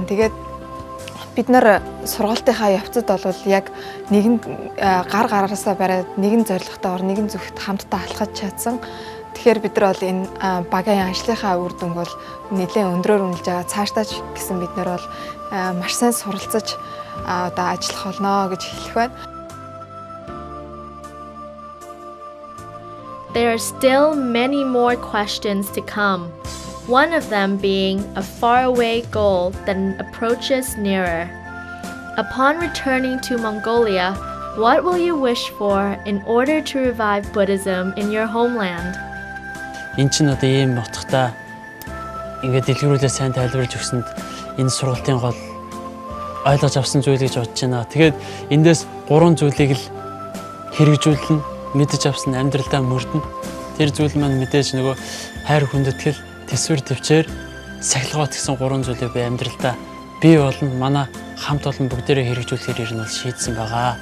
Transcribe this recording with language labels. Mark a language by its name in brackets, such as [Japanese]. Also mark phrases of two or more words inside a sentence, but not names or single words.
[Mongolian] Тэгээд бид нар сургалтынхаа явцад бол яг нэгэн гараараасаа бариад нэгэн зорилготойгоор нэгэн зүгт хамтдаа алхаж чадсан. Тэгэхээр бид нар бол энэ багийн ажлынхаа үр дүнг бол нэлээд өндрөөр үнэлж байгаа. Цаашдаа ч гэсэн бид нар бол маш сайн суралцаж одоо ажиллах болно гэж хэлэх байна. [English] There are still many more questions to come. One of them being a faraway goal that approaches nearer. Upon returning to Mongolia, what will you wish for in order to revive Buddhism in your homeland? [Mongolian] Энэ ч одоо ийм утгатай ингээд дэлгэрүүлээ сайн тайлбарлаж өгсөнд энэ сургалтын гол ойлгож авсан зүйл гэж бодож байна. Тэгээд эндээс 3 зүйлийг л хэрэгжүүлнэ, мэдэж авсан амьдралдаа мөрдөн. Тэр зүйл маань мэдээж нөгөө хайр хүндэтгэл, төсвөр төвчээр, сахилгаат гэсэн 3 зүйлийг би амьдралдаа бий болно, манай хамт олон бүгдээрээ хэрэгжүүлэхээр ер нь бол шийдсэн байгаа.